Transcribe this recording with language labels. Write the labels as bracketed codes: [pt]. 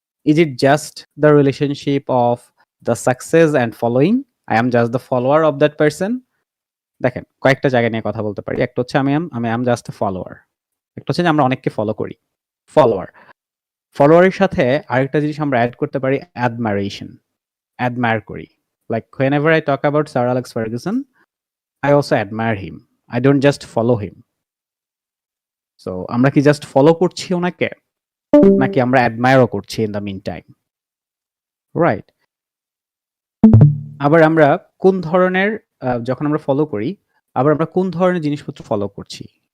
[en] Is it just the relationship of the success and following? I am just the follower of that person. [bn] দেখেন, কয়েকটা জায়গা নিয়ে কথা বলতে পারি। একটা হচ্ছে আমি [en] Am just a follower. [bn] একটা হচ্ছে যে আমরা অনেককে ফলো করি, ফলোয়ারের সাথে আরেকটা জিনিস আমরা অ্যাড করতে পারি, অ্যাডমায়ার করি। [en] Like whenever I talk about Sir Alex Ferguson, I also admire him. I don't just follow him. [bn] So আমরা কি জাস্ট ফলো করছি ওনাকে, নাকি আমরা অ্যাডমায়ারও করছি [en] In the mean time? [bn] Right. আবার আমরা কোন ধরনের যখন আমরা ফলো করি, আবার আমরা কোন ধরনের জিনিসপত্র ফলো করছি?